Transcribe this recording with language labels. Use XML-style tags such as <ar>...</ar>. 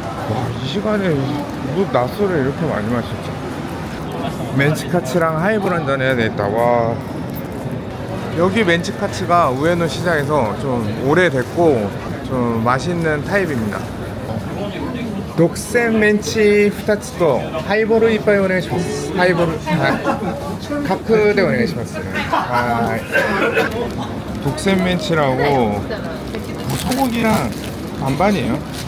<ko>와, 이 시간에 뭐 낮술을 이렇게 많이 마셨죠? 멘치카츠랑 하이볼 한잔 해야 되겠다. 와, 여기 멘치카츠가 우에노 시장에서 좀 오래됐고 좀 맛있는 타입입니다.</ko> <ja>독센 멘치 2つとハイボール1杯お願いします。ハイボール、はい、カップでお願いします。はい。</ja> <ko>독센 멘치라고 소고기랑 반반이에요.</ko>